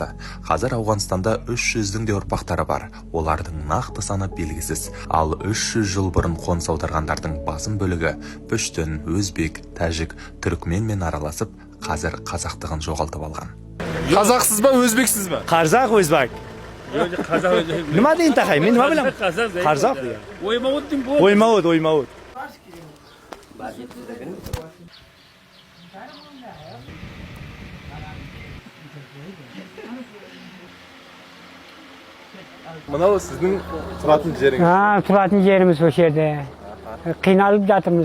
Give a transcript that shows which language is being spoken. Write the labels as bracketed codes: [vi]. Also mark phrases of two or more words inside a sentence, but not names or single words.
[kk] Қазір Ауғанстанда 300-дің де ұрпақтары бар. Олардың нақты саны белгісіз. Ал 300 жыл бұрын қоныс аударғандардың басым бөлігі пүштін, өзбек, тәжік, түрікменмен араласып, қазір қазақтығын жоғалтып алған. Қазақсыз ба, өзбексіз ба? Қазақ, өзбек. [uz] Nima deyin taqay? Men nima bilaman? Qarzaq. O'ymavut. [kk] Мынау сіздің тұратын жеріңіз. Тұратын жеріміз осы жерде. Қиналып жатырмыз.